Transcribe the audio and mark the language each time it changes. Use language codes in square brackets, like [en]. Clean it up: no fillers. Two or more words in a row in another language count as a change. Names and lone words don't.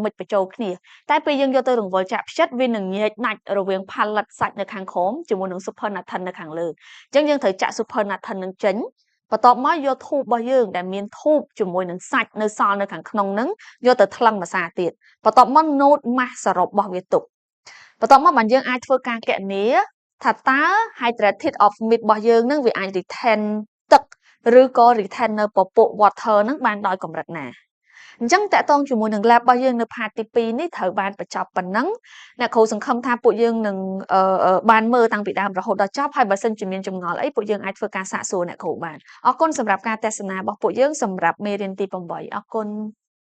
[km] មិនបញ្ចូលគ្នាតែពេលយើងយកទៅរង្វិលចាក់ផ្ចិតវានឹងញែកដាច់រវាង palette សាច់នៅខាងក្រោមជាមួយនឹង supernatant នៅខាងលើអញ្ចឹងយើងត្រូវចាក់ supernatant នឹងចេញបន្ទាប់មក យកធូបរបស់យើងដែលមានធូបជាមួយនឹងសាច់នៅសល់នៅខាងក្នុងហ្នឹងយកទៅថ្លឹងម្សាទៀតបន្ទាប់មក note ម៉ា ស់សរុបរបស់វាទុកបន្ទាប់មកបានយើងអាចធ្វើការគណនាថាតើ [en] hydrated of meat [km] របស់យើងនឹងវាអាច retain ទឹកឬក៏ retain នៅពពុះ water នឹងបានដោយកម្រិតណាអញ្ចឹងតកតងជាមួយនឹង lab របស់យើងនៅ part ទី2នេះត្រូវបានបញ្ចប់ប៉ុណ្ណឹងអ្នកគ្រូសង្ឃឹមថាពួកយើងនឹងបានមើលតាំងពីដើមរហូតដល់ចប់ហើយបើសិនជាមានចម្ងល់អីពួកយើងអាចធ្វើការសាកសួរអ្នកគ្រូបានអរគុណសម្រាប់ការទស្សនារបស់ពួកយើងសម្រាប់មេរៀនទី8អរគុណ